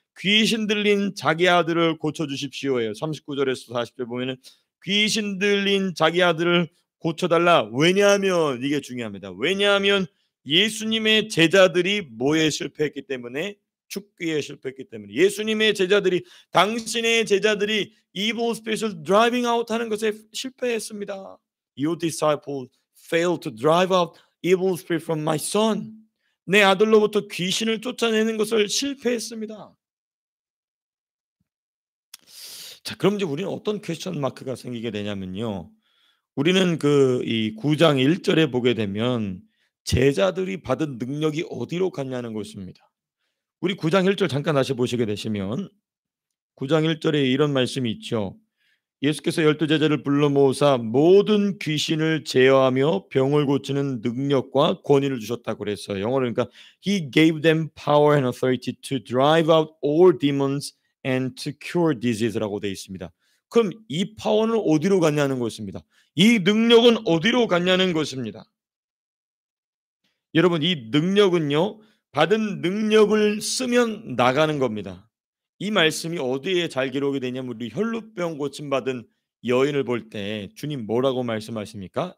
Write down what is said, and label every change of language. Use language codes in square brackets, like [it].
[ko] 귀신 들린 자기 아들을 고쳐주십시오예요. 39절에서 40절 보면은 귀신 들린 자기 아들을 고쳐달라. 왜냐하면 이게 중요합니다. 왜냐하면 예수님의 제자들이 뭐에 실패했기 때문에? 축기에 실패했기 때문에. 예수님의 제자들이, 당신의 제자들이 [en] evil spirit [ko] 을 [en] driving out [ko] 하는 것에 실패했습니다. [en] Your disciples failed to drive out evil spirit from my son. [ko] 내 아들로부터 귀신을 쫓아내는 것을 실패했습니다. 자, 그럼 이제 우리는 어떤 퀘스천 마크가 생기게 되냐면요. 우리는 이 9장 1절에 보게 되면 제자들이 받은 능력이 어디로 갔냐는 것입니다. 우리 9장 1절 잠깐 다시 보시게 되시면 9장 1절에 이런 말씀이 있죠. 예수께서 12제자를 불러 모으사 모든 귀신을 제어하며 병을 고치는 능력과 권위를 주셨다고 그랬어요. 영어로 그러니까 [en] He gave them power and authority to drive out all demons and to cure disease라고 [ko] 되어 있습니다. 그럼 이 파워는 어디로 갔냐는 것입니다. 이 능력은 어디로 갔냐는 것입니다. 여러분 이 능력은요. 받은 능력을 쓰면 나가는 겁니다. 이 말씀이 어디에 잘 기록이 되냐면 우리 혈루병 고침받은 여인을 볼 때 주님 뭐라고 말씀하십니까?